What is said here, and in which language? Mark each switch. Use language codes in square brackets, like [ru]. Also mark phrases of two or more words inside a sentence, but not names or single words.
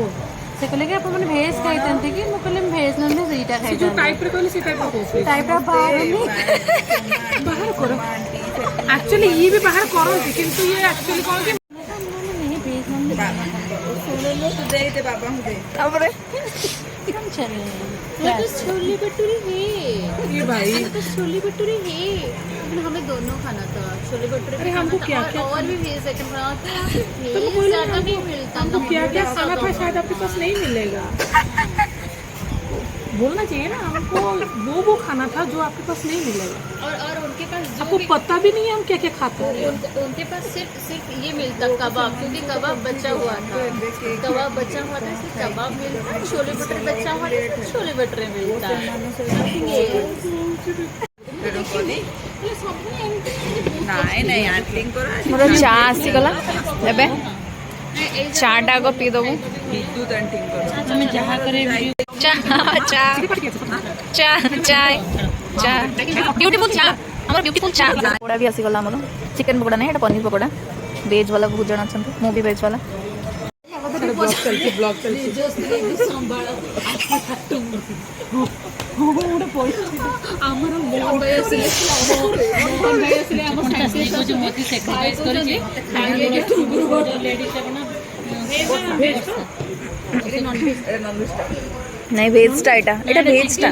[or] ସେ କହିଲେ କି ଆପଣମାନେ ଭେଜ୍ ଖାଇଥାନ୍ତି କି ମୁଁ କହିଲି ଭେଜ୍ ନନଭେଜ୍ ଏଇଟା ସେ ଯୋଉ ଖାଇଥାନ୍ତି ଟାଇପରେ କହିଲେ ସେ ଟାଇପରେ କହୁଛି ଟାଇପ୍ର ବାହାରୁନି ବାହାର କର ଆକ୍ଚୁଆଲି ଇଏ ବି ବାହାର କରନ୍ତି କିନ୍ତୁ ଇଏ ଆକ୍ଚୁଆଲି କଣ କି ଭେଜ୍ ନନଭେଜ୍ ତାପରେ [hi] छोले भटूरे है ये भाई तो छोले भटूरे है लेकिन हमें दोनों खाना था छोले भटूरे अरे हमको क्या क्या और भी वेज आइटम खाना था तो वेज ज्यादा नहीं मिलता हमको क्या क्या खाना था शायद आपके पास नहीं मिलेगा बोलना चाहिए ना हमको वो खाना था जो आपके पास नहीं मिलेगा और उनके पास जो आपको पता भी नहीं है हम क्या क्या खाते हैं उनके पास सिर्फ ये मिलता कबाब क्योंकि कबाब बचा हुआ था कबाब बचा हुआ था इसलिए कबाब मिलता छोले भटूरे बचा हुआ था छोले भटूरे मिलता [or] ମୋର ଚା ଆସିଗଲା ଏବେ ଚାଟା ଆଗ ପିଇଦେବୁ ଆମେ ଯାହା करे ଚା ଚା ଚା ଚା ଚା ब्यूटीफुल ଚା ଆମର ब्यूटीफुल ଚା ପକୋଡ଼ା ବି ଆସିଗଲା ଆମର ଚିକେନ ପକୋଡ଼ା ନାହିଁ ଏଇଟା ପନିର ପକୋଡ଼ା ଭେଜ୍ ବାଲା ବହୁତ ଜଣ ଅଛନ୍ତି ମୁଁ ବି ଭେଜ୍ ବାଲା [hi] ब्लॉग चलती [or] ଆମର ମୋହନ ଭାଇ ଆସିଲେ ଆମ ସାଙ୍ଗକୁ ଯୋଉ ମୋଦି ସାକ୍ରିଫାଇସ୍ କରିଛି ଖାଇଲେ ଲେଡିଜ ନାଇଁ ଭେଜ୍ଟା ଏଇଟା ଭେଜ୍ଟା